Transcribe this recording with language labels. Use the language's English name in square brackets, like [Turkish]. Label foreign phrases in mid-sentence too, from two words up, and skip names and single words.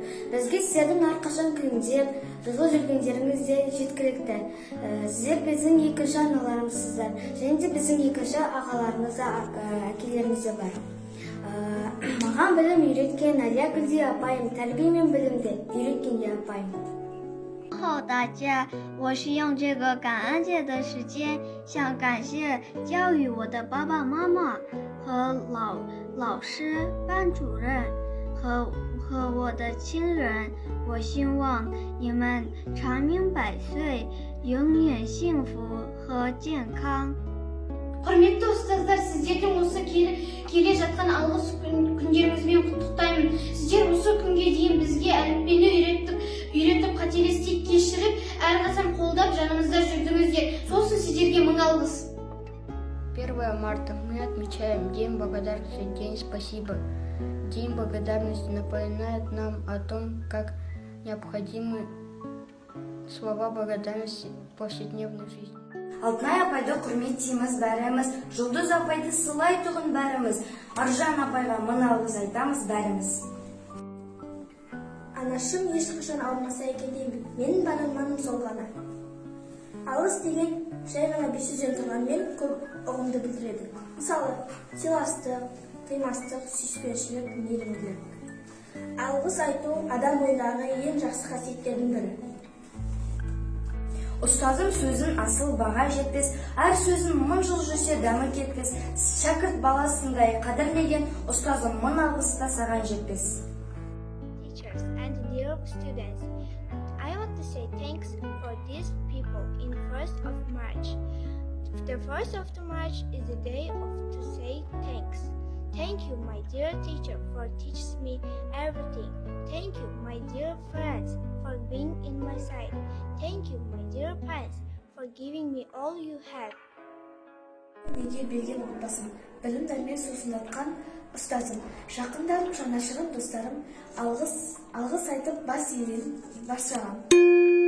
[Kazakh] Бізге сіздердің әрқашан күлімдеп, жылы жүргендеріңіз де жеткілікті. Сіздер біздің екінші аналарымызсыздар. Және де біздің екінші ағаларымыз да, әкелеріміз де бар. Маған білім үйреткен Әлия Гүлде апайым, тәрбие мен білімді үйреткен де апайым. [Chinese] 好，大家，我是用这个感恩节的时间，想感谢教育我的爸爸妈妈和老师、班主任和我的亲人。我希望你们长命百岁，永远幸福和健康。 [Kazakh] Құрметті ұстаздар, сіздердің осы келе жатқан алғыс күндеріңізбен құттықтаймын. Сіздер осы күнге дейін бізге әліппені үйретіп, қателестік кешіріп, әрқашан қолдап жанымызда жүрдіңіздер. Сосын сіздерге мың алғыс. [Russian] 1 марта мы отмечаем День благодарности, День спасибо. День благодарности напоминает нам о том, как необходимы слова благодарности в повседневной жизни. [Kazakh] Алтынай апайды құрметтейміз бәріміз, Жұлдыз апайды сыйлай тұғын бәріміз, Аржан апайға мың алғыс айтамыз бәріміз. Анашым ешқашан ауырмаса екен деймін, менің бар арманым сол ғана. Алғыс деген жай ғана бес сөзден тұрғанмен көп ұғымды білдіреді. Мысалы, сыйластық, қимастық, сүйіспеншілік, мейірімділік. Алғыс айту адам бойындағы ең жақсы қасиеттердің бірі. Ұстазым сөзін асыл баға жетпес, әр сөзін мың жыл жүрсе дәмі кетпес. Шәкірт баласындай қадірлеген, ұстазым мың алғыста саған жетпес. [English] Teachers and dear students, I want to say thanks for these people in 1st of March. The 1st of March is the day to say thanks. Thank you, my dear teacher, for teaching me everything. Thank you, my dear friends, for being in my side. Thank you, my dear parents, for giving me all you have. [Kazakh] Неге берген отбасым, білім дәрмен сусындатқан ұстазым, жақындарым, жанашырым, достарым, алғыс айтып бас иемін, бас жағам.